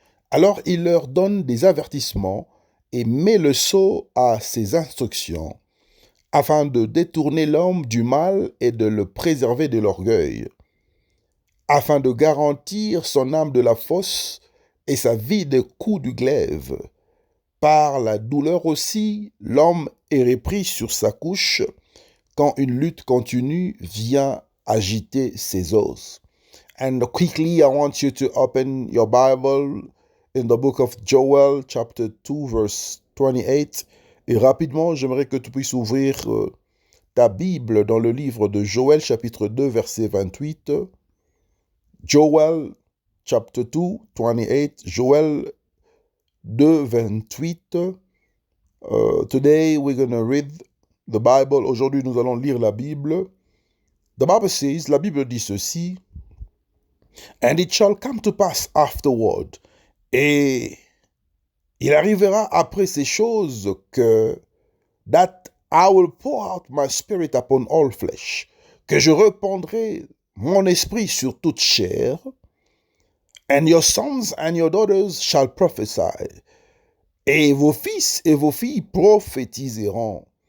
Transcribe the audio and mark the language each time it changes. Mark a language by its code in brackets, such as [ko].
[fr] Alors il leur donne des avertissements et met le sceau à ses instructions, afin de détourner l'homme du mal et de le préserver de l'orgueil, afin de garantir son âme de la fosse et sa vie des coups du glaive. Par la douleur aussi, l'homme est repris sur sa couche, quand une lutte continue vient agiter ses os. [en] And quickly, I want you to open your Bible in the book of Joel, chapter 2, verse 28. [fr] Et rapidement, j'aimerais que tu puisses ouvrir ta Bible dans le livre de Joël, chapitre 2, verset 28. [en] Joel, chapter 2, 28. Joël 2, 28. Today, we're going to read the Bible. [fr] Aujourd'hui, nous allons lire la Bible. [en] The Bible says, [fr] la Bible dit ceci: [en] "And it shall come to pass afterward." [fr] Et il arrivera après ces choses que [en] that I will pour out my spirit upon all flesh, [fr] que je répandrai mon esprit sur toute chair, [en] and your sons and your daughters shall prophesy, [fr] et vos fils et vos filles prophétiseront.